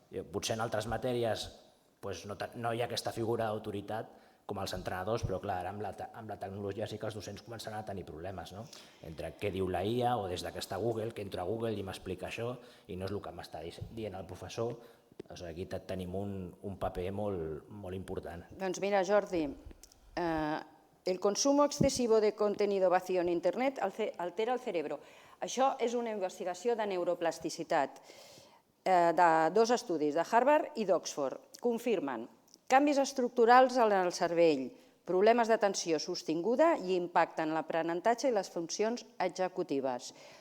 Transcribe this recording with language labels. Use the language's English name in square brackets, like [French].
[Catalan] Potser en altres matèries no hi ha aquesta figura d'autoritat com els entrenadors, però clar, ara amb la tecnologia sí que els docents començaran a tenir problemes, entre què diu la IA o des que està Google, que entro a Google i m'explica això i no és el que m'està dient el professor. Aquí tenim un paper molt important. Doncs mira, [Spanish] Jordi, el consumo excesivo de contenido vacío en Internet altera el cerebro. [Catalan] Això és una investigació de neuroplasticitat de 2 estudis, de Harvard i d'Oxford. Confirmen canvis estructurals en el cervell, problemes d'atenció sostinguda i impacte en l'aprenentatge i les funcions executives.